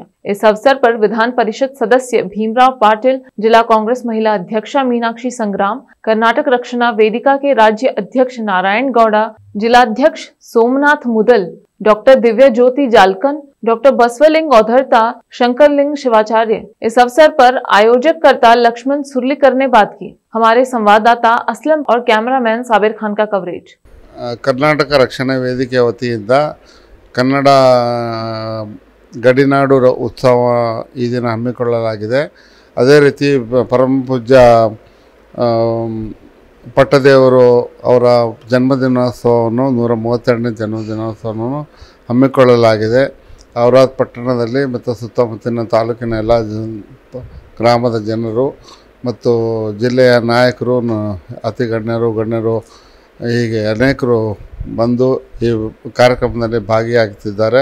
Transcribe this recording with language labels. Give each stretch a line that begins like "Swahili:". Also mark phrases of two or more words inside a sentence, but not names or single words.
Hindi: इस अवसर पर विधान परिषद सदस्य भीमराव पाटिल, जिला कांग्रेस महिला अध्यक्षा मीनाक्षी संग्राम, कर्नाटक रक्षणा वेदिका के राज्य अध्यक्ष नारायण गौड़ा, जिलाध्यक्ष सोमनाथ मुदल, डॉक्टर दिव्या ज्योति जालकन, डॉक्टर बसवलिंग औधरता, शंकरलिंग शिवाचार्य। इस अवसर पर आयोजककर्ता लक्ष्मण सुरलीकर ने बात की। हमारे संवाददाता असलम और कैमरामैन साबिर खान का कवरेज।
Kannada: ಕರ್ನಾಟಕ ರಕ್ಷಣಾ ವೇದಿಕೆ ವತಿಯಿಂದ ಕನ್ನಡ ಗಡಿನಾಡು ಉತ್ಸವ ಈ ದಿನ ಹಮ್ಮಿಕೊಳ್ಳಲಾಗಿದೆ। ಅದೇ ರೀತಿ ಪರಮ ಪೂಜ್ಯ ಪಟ್ಟದೇವರು ಅವರ ಜನ್ಮದಿನೋತ್ಸವವನ್ನು 132ನೇ ಜನ್ಮದಿನೋತ್ಸವವನ್ನು ಹಮ್ಮಿಕೊಳ್ಳಲಾಗಿದೆ। ಔರಾದ್ ಪಟ್ಟಣದಲ್ಲಿ ಮತ್ತು ಸುತ್ತಮುತ್ತಲಿನ ತಾಲೂಕಿನ ಎಲ್ಲ ಗ್ರಾಮದ ಜನರು ಮತ್ತು ಜಿಲ್ಲೆಯ ನಾಯಕರು, ಅತಿ ಗಣ್ಯರು ಹೀಗೆ ಅನೇಕರು ಬಂದು ಈ ಕಾರ್ಯಕ್ರಮದಲ್ಲಿ ಭಾಗಿಯಾಗುತ್ತಿದ್ದಾರೆ।